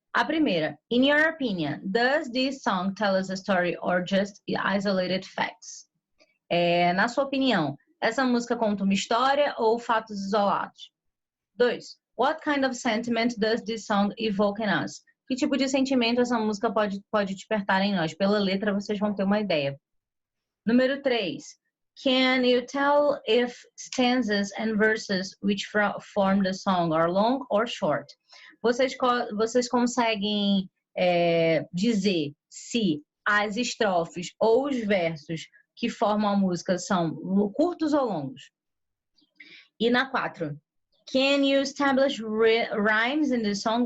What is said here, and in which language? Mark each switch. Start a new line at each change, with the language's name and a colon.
Portuguese: A primeira,
English: in your opinion, does this song tell us a story or just isolated facts?
Portuguese: Na sua opinião, essa música conta uma história ou fatos isolados?
English: 2, what kind of sentiment does this song evoke in us?
Portuguese: Que tipo de sentimento essa música pode despertar em nós? Pela letra vocês vão ter uma ideia. Número 3,
English: Can you tell if stanzas and verses which form the song are long or short?
Portuguese: Vocês conseguem dizer se as estrofes ou os versos que formam a música são curtos ou longos? E na 4,
English: can you establish rhymes in the song?